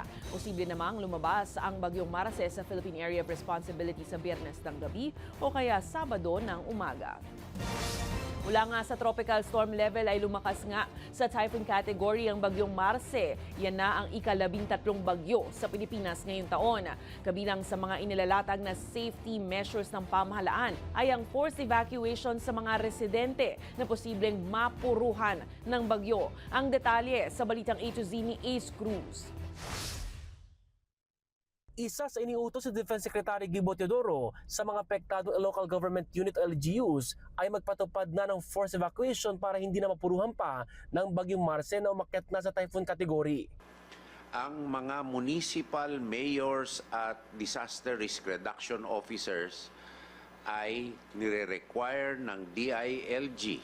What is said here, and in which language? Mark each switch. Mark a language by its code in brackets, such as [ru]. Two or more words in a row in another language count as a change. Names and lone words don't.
[tl] Posible namang lumabas ang bagyong Marce sa [en] Philippine Area of Responsibility [tl] sa Biyernes ng gabi o kaya Sabado ng umaga. Mula nga sa [en] tropical storm level [tl] ay lumakas nga sa [en] typhoon category [tl] ang bagyong Marce. Yan na ang ika-13 bagyo sa Pilipinas ngayong taon. Kabilang sa mga inilalatag na [en] safety measures [tl] ng pamahalaan ay ang [en] forced evacuation [tl] sa mga residente na posibleng mapuruhan ng bagyo. Ang detalye sa Balitang A to Z ni Ace Cruz. Isa sa iniutos si Defense Secretary Gibo Teodoro sa mga apektadong [en] local government unit [tl] o LGUs ay magpatupad na ng [en] forced evacuation [tl] para hindi na mapuruhan pa ng bagyong Marce na umakyat na sa [en] typhoon category. [tl] Ang mga [en] municipal mayors [tl] at [en] disaster risk reduction officers [tl] ay nire-require ng DILG.